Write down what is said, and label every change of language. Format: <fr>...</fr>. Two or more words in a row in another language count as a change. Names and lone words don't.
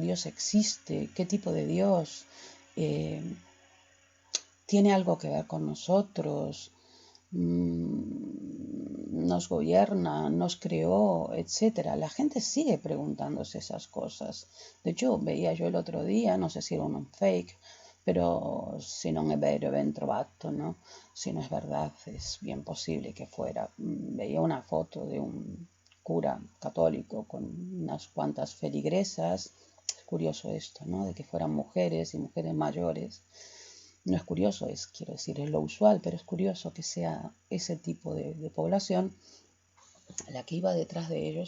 <es>Dios existe, ¿qué tipo de Dios? ¿Tiene algo que ver con nosotros? ¿Nos gobierna? ¿Nos creó? Etcétera. La gente sigue preguntándose esas cosas. De hecho, veía yo el otro día, no sé si era un fake, pero</es> <it>si non è vero ben trovato,</it> <es>¿no? Si no es verdad, es bien posible que fuera. Veía una foto de un cura católico con unas cuantas feligresas. Es curioso esto, ¿no? De que fueran mujeres y mujeres mayores. No es curioso, quiero decir, es lo usual, pero es curioso que sea ese tipo de población la que iba detrás de ellos.</es>